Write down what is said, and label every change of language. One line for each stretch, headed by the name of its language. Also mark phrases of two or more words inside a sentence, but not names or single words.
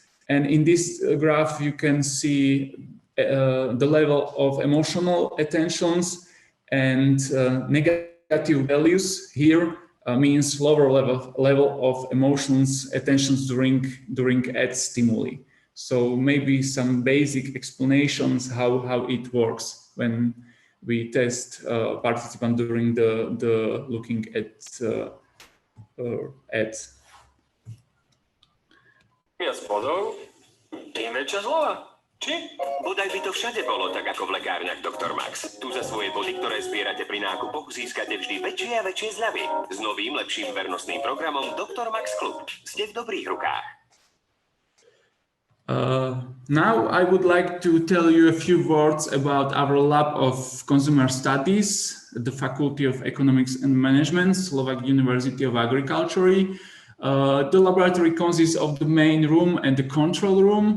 English: And in this graph, you can see the level of emotional attentions, and negative values here means lower level of emotions, attentions during ad stimuli. So maybe some basic explanations how it works when we test participants during the looking at ads.
Slovak: Viac bodov, tým väčšia zloha. Či? Bodaj by to všade bolo tak ako v lekárniach, doktor Max. Tu za svoje body, ktoré zbierate pri nákupoch, získate vždy väčšie a väčšie zľavy. S novým, lepším vernostným programom Dr. Max Club. Ste v dobrých rukách.
English: Now I would like to tell you a few words about our lab of consumer studies at the Faculty of Economics and Management, Slovak University of Agriculture. The laboratory consists of the main room and the control room.